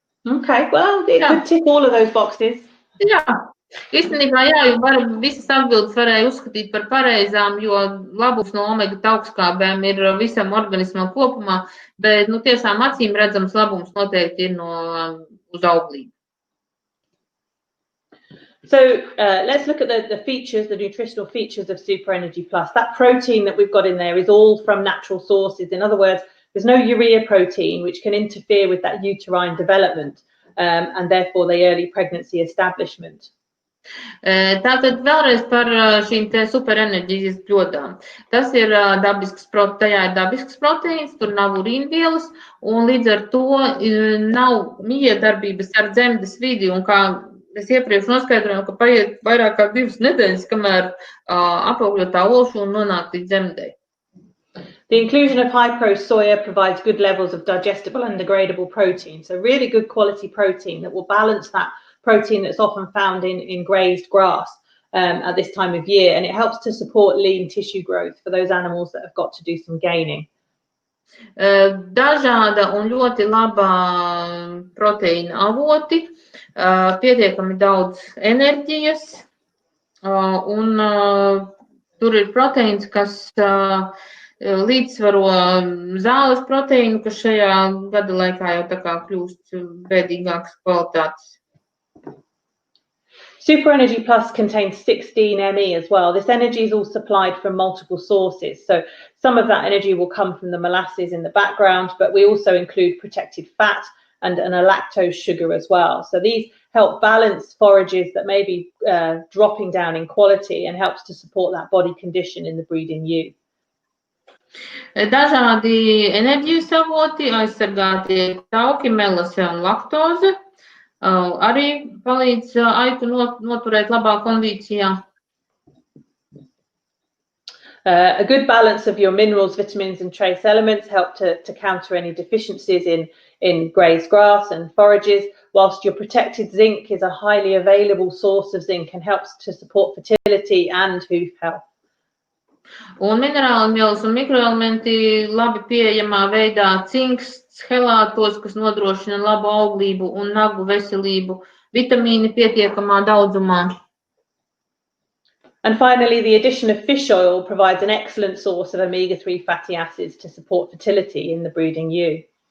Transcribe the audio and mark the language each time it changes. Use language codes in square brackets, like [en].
[en] Okay, well, it could tick all of those boxes. [lv] Jā, īstenībā jā, jo visas atbildes varēja uzskatīt par pareizām, jo labums no omega augstskābēm ir visam organismam kopumā, bet nu, tiešām acīm redzams labums noteikti ir uz auglību. [en] So let's look at the features, the nutritional features of Super Energy Plus. That protein that we've got in there is all from natural sources. In other words, there's no urea protein which can interfere with that uterine development and therefore the early pregnancy establishment. [lv] Tātad vēlreiz par šīm te superenerģijas ķodām. Tas ir tajā ir dabisks proteīns, tur nav urīnvielas, un līdz ar to nav miedarbības ar dzemdes vidi, un kā es iepriekš noskaidroju, ka paiet vairāk kā 2 nedēļas, kamēr apaugļotā olšūna nonāk līdz dzemdei. [en] The inclusion of high-pro soya provides good levels of digestible and degradable protein, so really good quality protein that will balance that protein that's often found in grazed grass at this time of year, and it helps to support lean tissue growth for those animals that have got to do some gaining. [lv] Dažāda un ļoti laba proteīna avoti, pietiekami daudz enerģijas, un tur ir proteīns, kas līdzsvaro zāles proteīnu, kas šajā gada laikā jau tā kā kļūst bēdīgākas kvalitātes. [en] Super Energy Plus contains 16 ME as well. This energy is all supplied from multiple sources. So some of that energy will come from the molasses in the background, but we also include protected fat and a lactose sugar as well. So these help balance forages that may be dropping down in quality and helps to support that body condition in the breeding ewe. [lv] Dažādi enerģijas avoti, aizsargātie tauki, melase un laktoze. Arī palīdz aitu noturēt labā kondīcijā. [en] A good balance of your minerals, vitamins and trace elements help to counter any deficiencies in grazed grass and forages, whilst your protected zinc is a highly available source of zinc and helps to support fertility and hoof health. [lv] Un minerāli vielas un mikroelementi labi pieejamā veidā cinks, helātos, kas nodrošina labu auglību un nagu veselību, vitamīni pietiekamā daudzumā. [en] And finally, the addition of fish oil provides an excellent source of omega-3 fatty acids to support fertility in the breeding ewe.